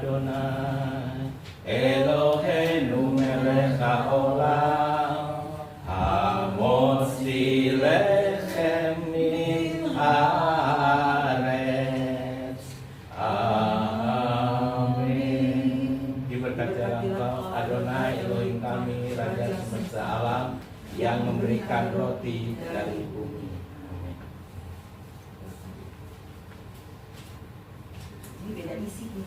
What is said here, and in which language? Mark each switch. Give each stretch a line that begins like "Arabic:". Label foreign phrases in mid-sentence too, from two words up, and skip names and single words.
Hebrew: אדוני אלוהינו מלך העולם המוציא לחם מן הארץ.
Indonesian: Amin. Diberkatilah Engkau Adonai Elohim kami Raja semesta alam yang memberikan roti dari bumi. Beda isi nih.